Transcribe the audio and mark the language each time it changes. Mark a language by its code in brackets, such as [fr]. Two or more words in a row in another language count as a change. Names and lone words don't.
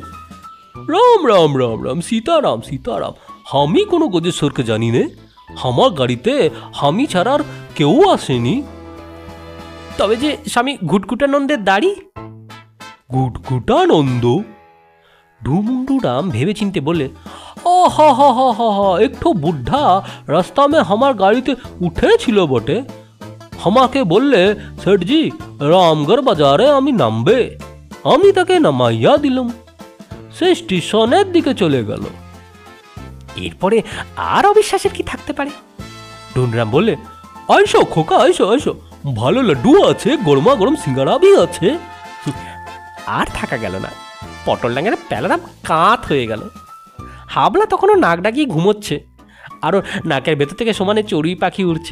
[bn] রাম রাম রাম রাম, সীতারাম সীতারাম। আমি কোনো গজেশ্বরকে জানি নে। আমার গাড়িতে আমি ছাড়া আর কেউ আসেনি। তবে যে স্বামী ঘুটঘুটানন্দের দাড়ি? গুটগুটানন্দ? ডুমুন্ডুরাম ভেবে চিনতে বললে, [hi] हा हा हा हा हा, एक ठो बुढ़ा रास्ता में हमार [bn] গাড়িতে উঠে ছিলো বটে। হামাকে বললে, শেঠ জী রামগড় বাজারে আমি নামবে। আমি তাকে নামাইয়া দিলুম। সে স্টেশনের দিকে চলে গেল। এরপরে আর অবিশ্বাসের কি থাকতে পারে? ডুন্ডুরাম বললে, আইসো খোকা, আইসো আইসো, ভালো লাড্ডু আছে, গরমা গরম সিঙ্গারা भी আছে। আর থাকা গেল না। পটলডাঙ্গার প্যালারাম কাত হয়ে গেল। হাবলা তখনও নাক ডাকিয়ে ঘুমোচ্ছে, আরও নাকের ভেতর থেকে সমানে চড়ুই পাখি উড়ছে।